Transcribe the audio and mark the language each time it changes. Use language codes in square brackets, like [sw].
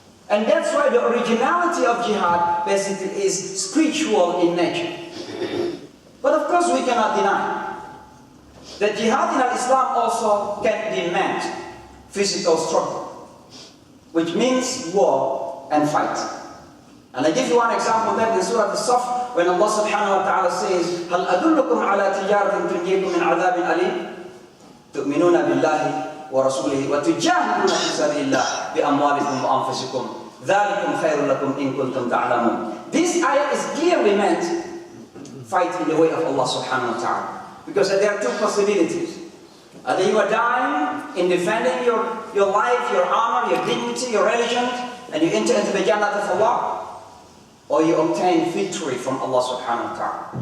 [en] And that's why the originality of jihad basically is spiritual in nature. But of course we cannot deny that jihad in Islam also can demand physical struggle, which means war and fight. And I give you one example that in Surah Al-Saf, when Allah subhanahu wa ta'ala says, [ar] هَلْ أَدُلُّكُمْ عَلَى تِجَارَةٍ تُنْجِيكُمْ مِنْ عَذَابٍ أَلِيمٍ تُؤْمِنُونَ بِاللَّهِ وَرَسُولِهِ وَتُجَاهِدُونَ فِي سَبِيلِ اللَّهِ بِأَمْوَالِكُمْ وَأَنفُسِكُمْ ذَلِكُمْ خَيْرٌ لَكُمْ إِن كُنتُمْ تَعْلَمُونَ. [en] This ayah is clearly meant fight in the way of Allah subhanahu wa ta'ala. Because there are two possibilities. Either you are dying in defending your life, your honor, your dignity, your religion, and you enter into the Jannah of Allah, or you obtain victory from Allah subhanahu wa ta'ala.